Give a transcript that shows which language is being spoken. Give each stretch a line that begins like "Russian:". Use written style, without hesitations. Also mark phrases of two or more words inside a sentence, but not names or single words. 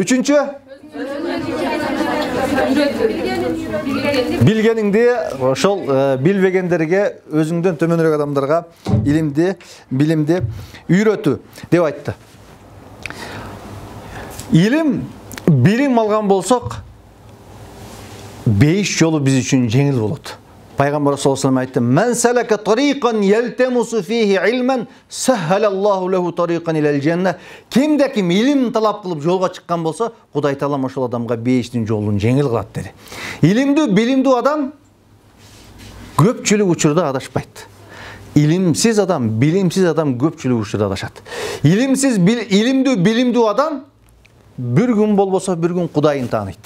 Kyrgyz: Үчүнчү билгениңди ошол билбегендерге, өзүңдөн төмөнүрөөк адамдарга илимди, билимди үйрөтүү деп айтты. Илим, билим алган болсок, бейиш жолу биз үчүн жеңил болот.
Arabic: Пайгамбар صلى الله عليه айтты: "من سلك طريقا يلتمس فيه علما سهل الله له طريقا إلى الجنة."
Kyrgyz: Кимде ким илим талап кылып жолго чыккан болсо, Кудай Таалам ошол адамга бейиштин жолун жеңил кылат деди. Илимдүү, билимдүү адам көпчүлүк учурда адашпайт. Илимсиз адам, билимсиз адам көпчүлүк учурда адашат. Илимдүү, билимдүү адам bir gün болбосо bir gün Кудайын тааныйт.